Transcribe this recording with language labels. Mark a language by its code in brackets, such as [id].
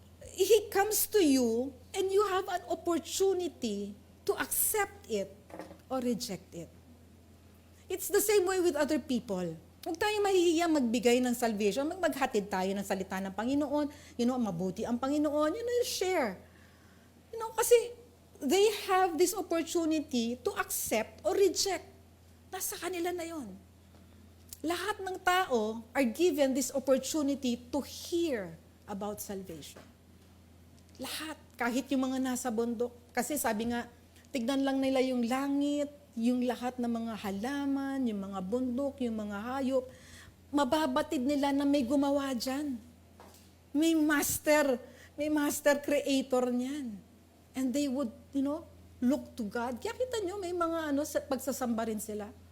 [en] He comes to you and you have an opportunity to accept it or reject it. It's the same way with other people. [tl] Huwag tayong mahihiya magbigay ng salvation, maghatid tayo ng salita ng Panginoon, mabuti ang Panginoon, share. [en] Kasi they have this opportunity to accept or reject. [tl] Nasa kanila na yon. Lahat ng tao [en] are given this opportunity to hear about salvation. [tl] Lahat, kahit yung mga nasa bundok. Kasi sabi nga, tignan lang nila yung langit, yung lahat ng mga halaman, yung mga bundok, yung mga hayop, mababatid nila na may gumawa dyan. May master creator niyan. [en] And they would, look to God. [tl] Kaya kita nyo, may mga pagsasamba rin sila.